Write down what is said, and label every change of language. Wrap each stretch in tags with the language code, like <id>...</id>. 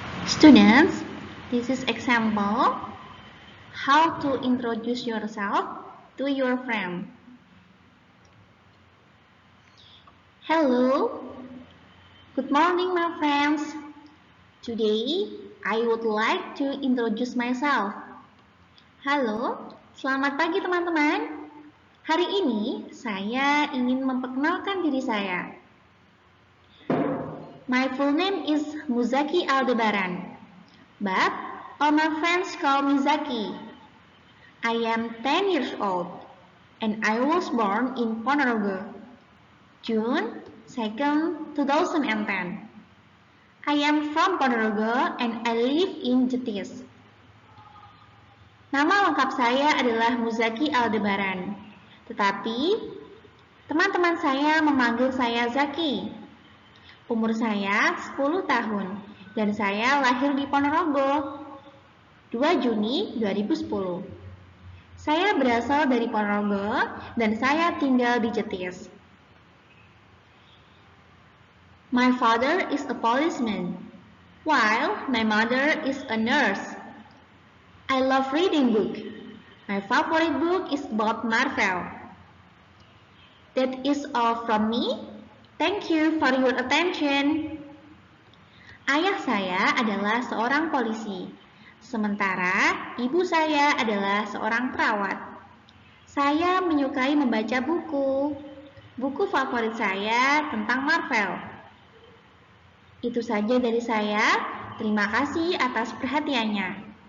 <en>Students, this is example how to introduce yourself to your friend. Hello, good morning my friends. Today, I would like to introduce myself.</en> <id>Halo, selamat pagi teman-teman. Hari ini saya ingin memperkenalkan diri saya.</id> <en>My full name is Muzaki Aldebaran, but all my friends call me Zaki. I am 10 years old, and I was born in Ponorogo, June 2nd, 2010. I am from Ponorogo and I live in Jetis.</en> <id>Nama lengkap saya adalah Muzaki Aldebaran, tetapi teman-teman saya memanggil saya Zaki. Umur saya 10 tahun dan saya lahir di Ponorogo, 2 Juni 2010. Saya berasal dari Ponorogo dan saya tinggal di Jetis.</id> <en>My father is a policeman, while my mother is a nurse. I love reading book. My favorite book is about Marvel. That is all from me. Thank you for your attention.</en> <id>Ayah saya adalah seorang polisi. Sementara ibu saya adalah seorang perawat. Saya menyukai membaca buku. Buku favorit saya tentang Marvel. Itu saja dari saya. Terima kasih atas perhatiannya.</id>